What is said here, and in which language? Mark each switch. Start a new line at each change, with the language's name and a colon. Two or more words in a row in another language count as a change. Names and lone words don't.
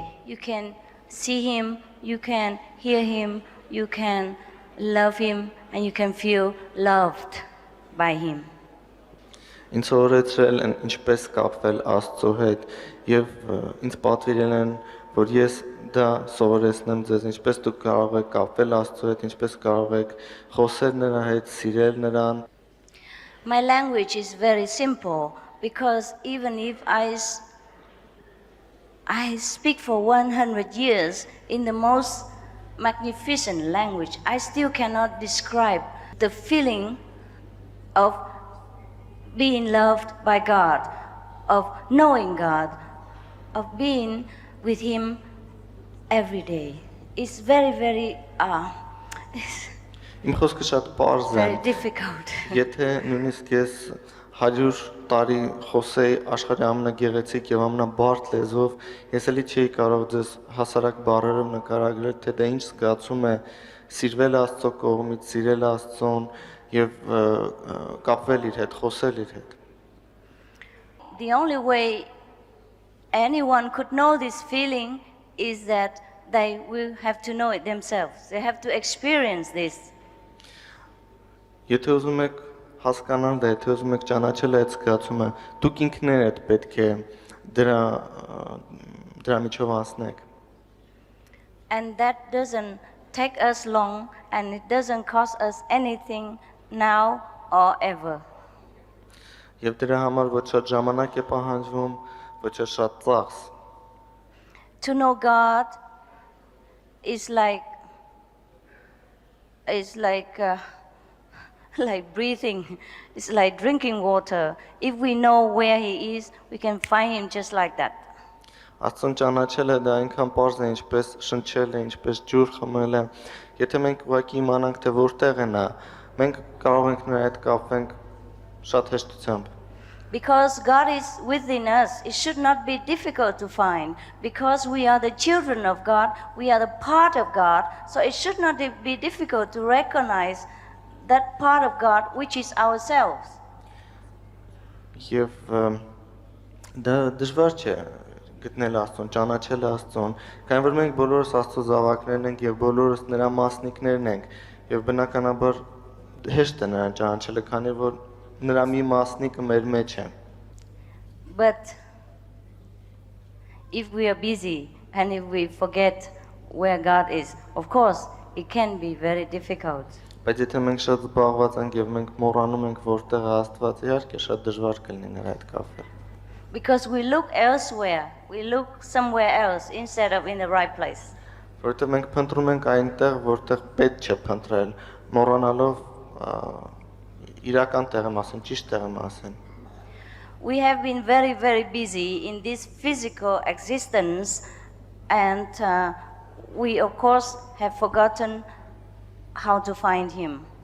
English: You can see Him, you can hear Him, you can love Him, and you can feel loved by Him.
Armenian: Ինձ օրեցրել են ինչպես կապվել Աստծո հետ եւ ինձ պատվիրել են, որ ես դա սովորեցնեմ ձեզ, ինչպես դուք կարող եք կապվել Աստծո հետ, ինչպես կարող եք խոսել նրա հետ, սիրել նրան։
English: My language is very simple because even if I speak for 100 years in the most magnificent language, I still cannot describe the feeling of being loved by God, of knowing God, of being with Him every day. It's very, very,
Armenian: Իմ խոսքը շատ պարզ է։
English: very difficult.
Armenian: Եթե նույնիսկ ես 100 տարի խոսեի աշխարհի ամենագեղեցիկ եւ ամենաբարդ լեզվով, ես էլի չէի կարող ձեզ հասարակ բառերով նկարագրել, թե դա ինչ զգացում է սիրվել Աստծո կողմից, սիրել Աստծուն եւ կապվել իր հետ, խոսել իր հետ։
English: The only way anyone could know this feeling is that they will have to know it themselves. They have to experience this.
Armenian: Եթե ուզում եք հասկանալ դա, եթե ուզում եք ճանաչել այդ զգացումը, դուք ինքներդ պետք է դրա միջով անցնեք։
English: And that doesn't take us long and it doesn't cost us anything now or ever.
Armenian: Եվ դրա համար ոչ շատ ժամանակ է պահանջվում, ոչ շատ ծախս։
English: To know God is like like breathing. It's like drinking water. If we know where He is, we can find Him just like that.
Armenian: Աստծուն ճանաչելը դա այնքան պարզ է, ինչպես շնչելը, ինչպես ջուր խմելը։ Եթե մենք ուղղակի իմանանք, թե որտեղ է նա, մենք կարող ենք նրա հետ կապվենք շատ հեշտությամբ։
English: Because God is within us, it should not be difficult to find. Because we are the children of God, we are the part of God, so it should not be difficult to recognize that part of God which is ourselves.
Armenian: Եվ դա դժվար չէ գտնել Աստծուն, ճանաչել Աստծուն, քանի որ մենք բոլորս Աստծո զավակներն ենք եւ բոլորս նրա մասնիկներն ենք, եւ բնականաբար հեշտ է նրան ճանաչելը, քանի որ նրա մի մասնիկը մեր մեջ է։
English: But if we are busy and if we forget where God is, of course, it can be very difficult.
Armenian: Բայց եթե մենք շատ զբաղված ենք եւ մենք մոռանում ենք որտեղ է Աստված, իհարկե շատ դժվար կլինի նրա հետ կապվել։
English: Because we look elsewhere, we look somewhere else instead of in the right place.
Armenian: Որովհետեւ մենք փնտրում ենք այնտեղ, որտեղ պետք չէ փնտրել, մոռանալով իրական տեղը մասն, ճիշտ տեղը մասն։
English: We have been very, very busy in this physical existence, and we, of course, have forgotten how to find Him.